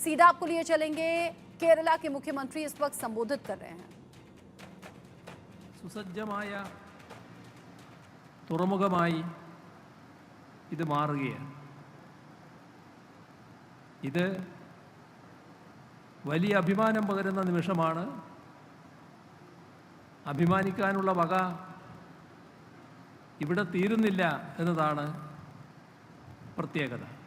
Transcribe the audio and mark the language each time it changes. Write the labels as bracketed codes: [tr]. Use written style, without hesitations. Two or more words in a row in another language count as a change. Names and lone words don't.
[hi] सीधा आपको लिए चलेंगे। केरला के मुख्यमंत्री इस वक्त संबोधित कर रहे हैं। [ml] സുസജ്ജമായ തുറമുഖമായി ഇത് മാറുകയാണ്. ഇത് വലിയ അഭിമാനം പകരുന്ന നിമിഷമാണ്. അഭിമാനിക്കാനുള്ള വക ഇവിടെ തീരുന്നില്ല എന്നതാണ് പ്രത്യേകത.